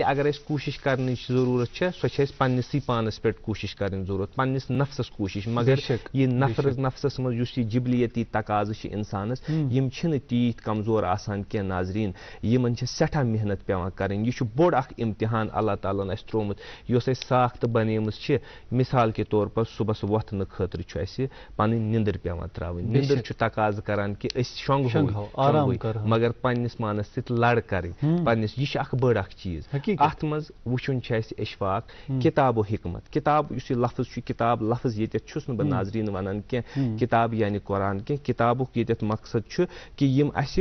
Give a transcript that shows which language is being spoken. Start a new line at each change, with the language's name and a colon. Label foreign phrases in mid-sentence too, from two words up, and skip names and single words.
Kashmiri: اگر أسۍ کوٗشش کرنٕچ ضروٗرت چھےٚ سۄ چھِ اسہِ پننسٕے پانس پٮ۪ٹھ کوٗشش کرٕنۍ ضروٗرت پننس نفسس کوٗشش مگر یہِ نفسس منٛز یُس یہِ جبلیتی تقاضہٕ چھِ انسانس یِم چھِنہٕ تیٖتۍ کمزور آسان کینٛہہ ناظریٖن یِمن چھِ سٮ۪ٹھاہ محنت پیٚوان کرٕنۍ یہِ چھُ بوٚڑ اکھ امتحان اللہ تعالیٰ ہن اسہِ ترٛوومُت یۄس اسہِ ساختہٕ بنیمٕژ چھِ
Urdu: مثال کے طور پر
Kashmiri: صبحس وۄتھنہٕ خٲطرٕ چھُ اسہِ پنٕنۍ نِندٕر پیٚوان ترٛاوٕنۍ نِندٕر چھُ تقاضہٕ کران کہِ أسۍ شۄنٛگہو مگر پننس پانس سۭتۍ لڑ کرٕنۍ پننس یہِ چھِ اکھ بٔڑ اکھ چیٖز اتھ منٛز وٕچھُن چھُ اسہِ اشفاق کِتاب و حکمت کِتاب یُس یہِ لفظ چھُ کِتاب لفظ ییٚتٮ۪تھ چھُس نہٕ بہٕ ناظریٖن ونان کینٛہہ کِتاب یعنی قرآن کینٛہہ کِتابُک ییٚتٮ۪تھ مقصد چھُ کہِ یِم اسہِ